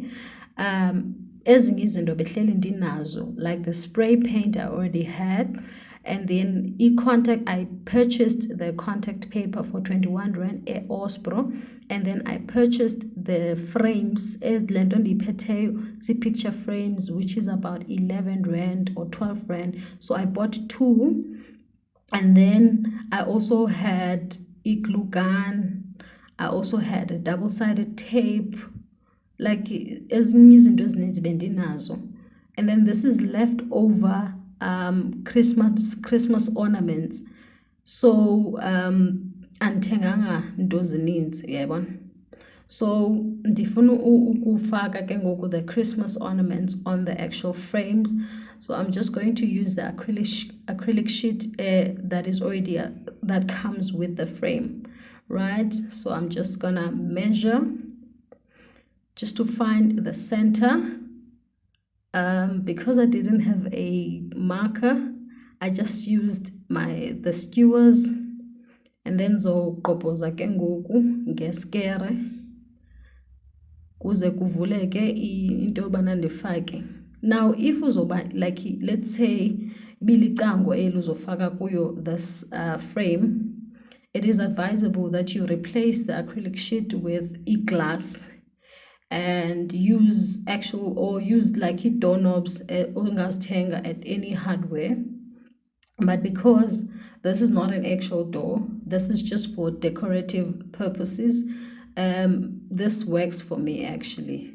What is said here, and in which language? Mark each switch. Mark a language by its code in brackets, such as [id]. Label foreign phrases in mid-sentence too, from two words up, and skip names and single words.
[xh] Ezinye izinto behleli ndinazo, [en] like the spray paint I already had, and then contact, I purchased the contact paper for 21 Rand Ospro, and then I purchased the frames, picture frames, which is about 11 Rand or 12 Rand. So I bought 2, and then I also had glue gun. I also had a double-sided tape, like [xh] ezinye izinto ezininzi bendinazo. [en] And then this is leftover Christmas ornaments. [xh] So andithenganga nto zininzi, yabona. [en] So [xh] ndifuna ukufaka ke ngoku [en] the Christmas ornaments on the actual frames. So I'm just going to use the acrylic sheet that is already that comes with the frame, right? So I'm just gonna measure just to find the center. Because I didn't have a marker, I just used the skewers, and then [xh] zoqopoza ke ngoku ngeskere kuze kuvuleke into yobana ndifake. [en] Now if uzoba like, let's say [xh] bilicango uzofaka kuyo [en] this frame, it is advisable that you replace the acrylic sheet with glass and use like doorknobs ongazithenga at any hardware. But because this is not an actual door, this is just for decorative purposes, this works for me actually.